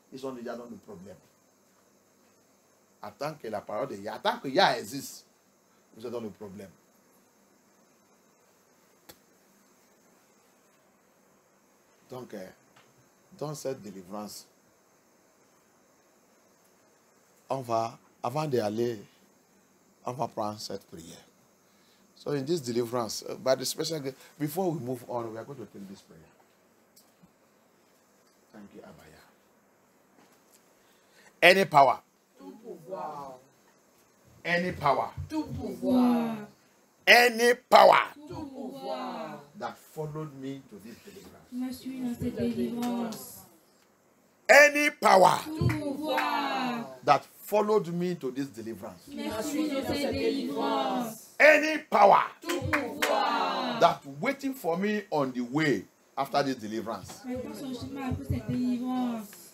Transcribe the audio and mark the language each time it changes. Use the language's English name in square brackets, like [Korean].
[French] Ils sont déjà dans le problème. Attends que la parole de Yah, attends que Yah existe, vous êtes dans le problème. Donc, dans cette délivrance, avant d'aller, on va prendre cette prière. [English] So in this deliverance, by the special grace, before we move on, we are going to take this prayer. Thank you, Abaya. Any power. [French] Tout pouvoir. [English] Any power. [French] Tout pouvoir. [English] Any power. [French] Tout pouvoir. [English] That followed me to this deliverance. [French] Moi, suis dans cette délivrance. [English] Any power. [French] Tout pouvoir. [English] That followed me to this deliverance. [French] Moi, suis dans cette délivrance. [English] Any power. [French] Tout pouvoir. [English] That waiting for me on the way after this deliverance. [French] Maintenant, sur le chemin après cette délivrance.